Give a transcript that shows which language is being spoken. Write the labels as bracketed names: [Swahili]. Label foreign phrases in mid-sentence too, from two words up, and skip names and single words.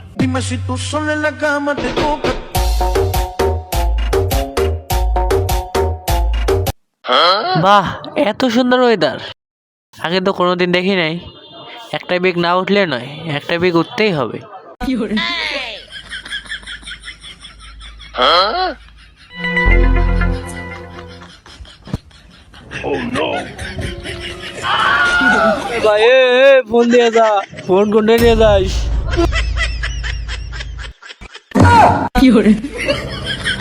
[Spanish] Dime si tú sola en la cama te toca. [Bangla] বাহ, এত সুন্দর ওয়েদার আগে তো কোনোদিন দেখি নাই। একটা বেগ না উঠলে নয়, একটা বেগ উঠতেই হবে। ভাই ফোন দিয়ে যা, ফোন কোনটা নিয়ে যাস?